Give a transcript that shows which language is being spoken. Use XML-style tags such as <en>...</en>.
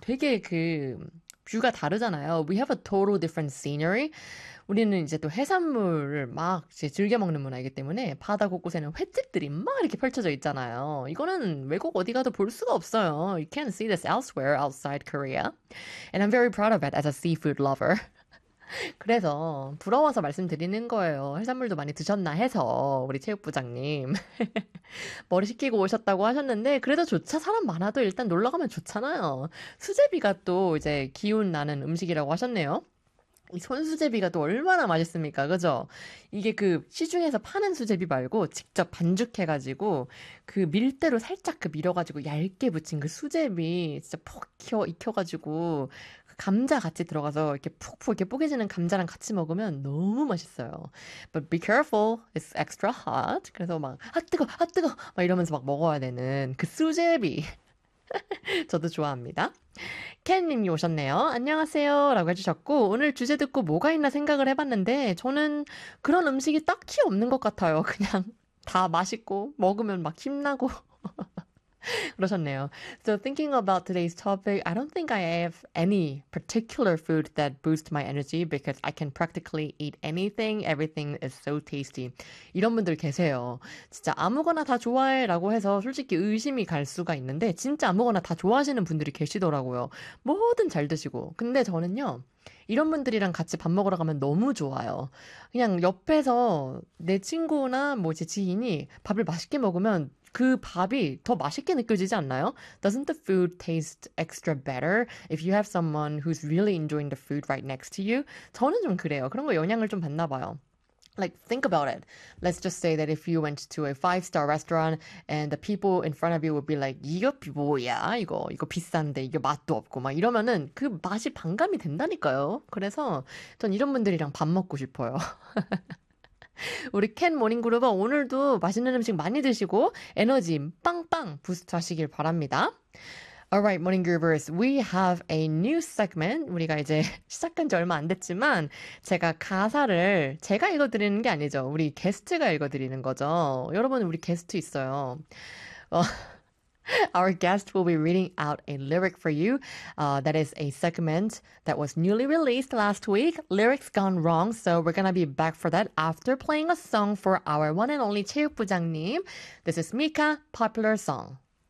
<ko>되게 그 뷰가 다르잖아요.</ko> <en>We have a total different scenery.</en> <ko>우리는 이제 또 해산물을 막 이제 즐겨 먹는 문화이기 때문에 바다 곳곳에는 횟집들이 막 이렇게 펼쳐져 있잖아요. 이거는 외국 어디 가도 볼 수가 없어요.</ko> <en>You can't see this elsewhere outside Korea. And I'm very proud of it as a seafood lover.</en> <ko>그래서 부러워서 말씀드리는 거예요. 해산물도 많이 드셨나 해서 우리 체육부장님 머리 식히고 오셨다고 하셨는데 그래도 좋차 사람 많아도 일단 놀러 가면 좋잖아요. 수제비가 또 이제 기운 나는 음식이라고 하셨네요. 이 손수제비가 또 얼마나 맛있습니까? 그죠? 이게 그 시중에서 파는 수제비 말고 직접 반죽해가지고 그 밀대로 살짝 그 밀어가지고 얇게 부친 그 수제비 진짜 푹 익혀가지고 감자 같이 들어가서 이렇게 푹푹 이렇게 뽀개지는 감자랑 같이 먹으면 너무 맛있어요.</ko> <en>But be careful, it's extra hot.</en> <ko>그래서 막, 아, 뜨거, 아, 뜨거! 막 이러면서 막 먹어야 되는 그 수제비. 저도 좋아합니다. 켄님이 오셨네요. 안녕하세요. 라고 해주셨고, 오늘 주제 듣고 뭐가 있나 생각을 해봤는데, 저는 그런 음식이 딱히 없는 것 같아요. 그냥 다 맛있고, 먹으면 막 힘나고. 그러셨네요.</ko> <en>So thinking about today's topic, I don't think I have any particular food that boosts my energy because I can practically eat anything. Everything is so tasty.</en> <ko>이런 분들 계세요. 진짜 아무거나 다 좋아해라고 해서 솔직히 의심이 갈 수가 있는데 진짜 아무거나 다 좋아하시는 분들이 계시더라고요. 뭐든 잘 드시고. 근데 저는요. 이런 분들이랑 같이 밥 먹으러 가면 너무 좋아요. 그냥 옆에서 내 친구나 뭐제 지인이 밥을 맛있게 먹으면 그 밥이 더 맛있게 느껴지지 않나요?</ko> <en>Doesn't the food taste extra better if you have someone who's really enjoying the food right next to you?</en> <ko>저는 좀 그래요. 그런 거 영향을 좀 받나 봐요.</ko> <en>Like, think about it. Let's just say that if you went to a 5-star restaurant and the people in front of you would be like,</en> <ko>이거 뭐야? 이거 비싼데, 이거 맛도 없고, 막 이러면은 그 맛이 반감이 된다니까요. 그래서 전 이런 분들이랑 밥 먹고 싶어요. 우리 캔 모닝그룹은 오늘도 맛있는 음식 많이 드시고 에너지 빵빵 부스트 하시길 바랍니다.</ko> <en>Alright, morning groupers. We have a new segment.</en> <ko>우리가 이제 시작한 지 얼마 안 됐지만 제가 가사를 제가 읽어드리는 게 아니죠. 우리 게스트가 읽어드리는 거죠. 여러분, 우리 게스트 있어요.</ko> <en>Our guest will be reading out a lyric for you. That is a segment that was newly released last week. Lyrics gone wrong, so we're gonna be back for that after playing a song for our one and only 체육부장님. This is Mika, popular song.</en>